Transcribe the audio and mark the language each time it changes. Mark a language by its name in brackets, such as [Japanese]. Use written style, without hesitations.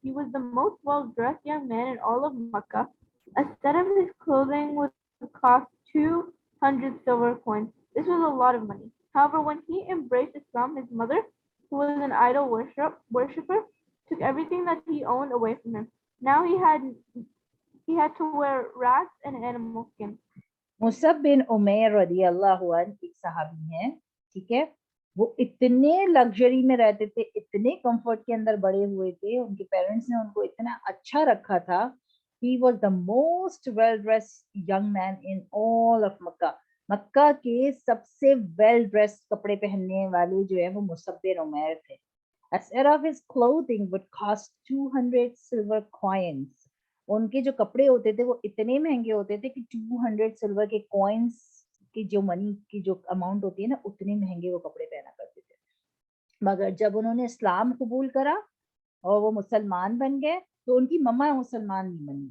[English] He was the most well-dressed young man in all of Makkah. A set of his clothing would cost 200 silver coins. This was a lot of money. However, when he embraced Islam, his mother, who was an idol worshipper, took everything that he owned away from him. Now he had to wear rags and animal skin. [Urdu] Musab بن عمیر رضی اللہ عنہ ایک صحابی ہیں, ٹھیک ہے. وہ اتنے luxury میں رہتے تھے, اتنے کمفرٹ کے اندر بڑے ہوئے تھے, ان کے پیرنٹس نے ان کو اتنا اچھا رکھا تھا. [English] He was the most well-dressed young man in all of Makkah. [Urdu] مکہ کے سب سے ویل ڈریس کپڑے پہننے والے جو ہیں وہ مصعب بن عمیر تھے. [English] A set of his clothing would cost 200 silver coins. [Urdu] ان کے جو کپڑے ہوتے تھے وہ اتنے مہنگے ہوتے تھے کہ 200 سلور کے کوئنس کی جو منی کی جو اماؤنٹ ہوتی ہے نا, اتنے مہنگے وہ کپڑے پہنا کرتے تھے. مگر جب انہوں نے اسلام قبول کرا اور وہ مسلمان بن گئے تو ان کی مما مسلمان نہیں بنی.